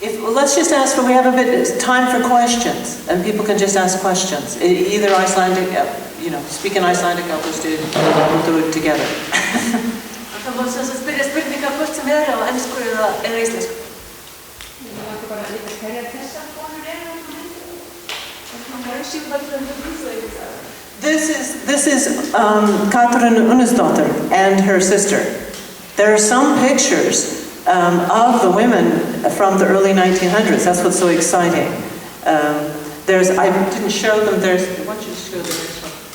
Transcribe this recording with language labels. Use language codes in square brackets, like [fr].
[en] Let's just ask for. We have a bit of time for questions, and people can just ask questions. Either Icelandic, speak in Icelandic, or we'll do it together. [is] Það má sem sagt spyrja spurningar hvort sem á ensku eða íslensku. Ég vantar bara að vita hverjar þessar konur eru á myndinni. [en] This is Katrín Unnarsdóttir and her sister. There are some pictures of the women from the early 1900s. That's what's so exciting. I didn't show them. Why don't you show the next one?